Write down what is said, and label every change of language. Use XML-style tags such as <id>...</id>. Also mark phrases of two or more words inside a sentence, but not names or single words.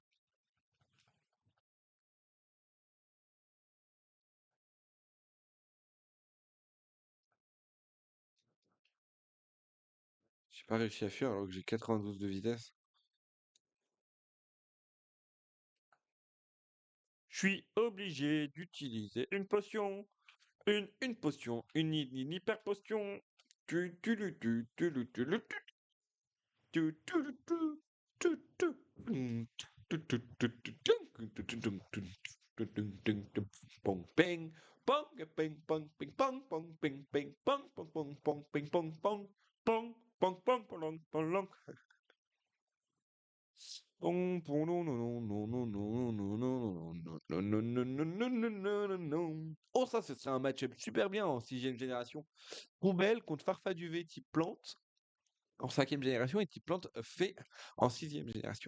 <fr>J'ai pas réussi à fuir alors que j'ai 92 de vitesse. Je suis obligé d'utiliser une potion. Une potion. Une hyper potion. Pong ping pong ping pong ping pong pong ping ping pong pong pong pong ping pong pong pong pong pong pong pong pong pong non non non non non non non non non non non non non non non non. Oh, ça ce serait un match-up super bien en 6e génération. Poubelle contre Farfaduvé type plante en 5e génération et type plante fait en 6e génération.</fr>